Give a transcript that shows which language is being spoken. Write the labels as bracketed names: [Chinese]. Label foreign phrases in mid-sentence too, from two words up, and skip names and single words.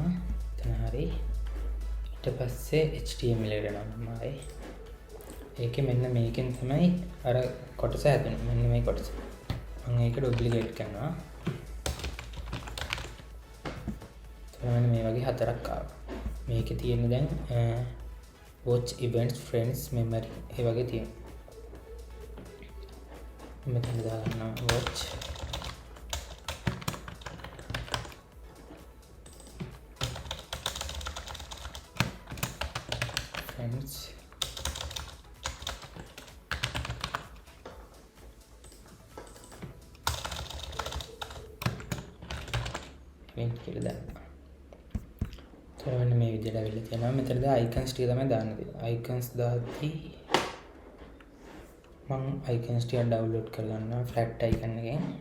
[Sinhala] එතන හරි. ඊට පස්සේ HTML එකට යනවා මම. ඒකේ මෙන්න මේකෙන් තමයි අර කොටස හැදෙන්නේ. මෙන්න මේ කොටස. මම ඒක ඩුප්ලිකේට් කරනවා. එතන මේ වගේ හතරක් ආවා. මේකේ තියෙන දැන් [English] watch events friends memory [Sinhala] ඒ වගේ තියෙනවා. මෙතන දාගන්නවා [English] watch friends event [Sinhala] කියලා දානවා. මෙන්න මේ විදිහට අවිල්ල තියෙනවා. මෙතනද icons ටික තමයි දාන්න තියෙන්නේ. icons දාද්දි මම icons ටික download කරගන්නවා [English] flat icon [Sinhala] එකෙන්.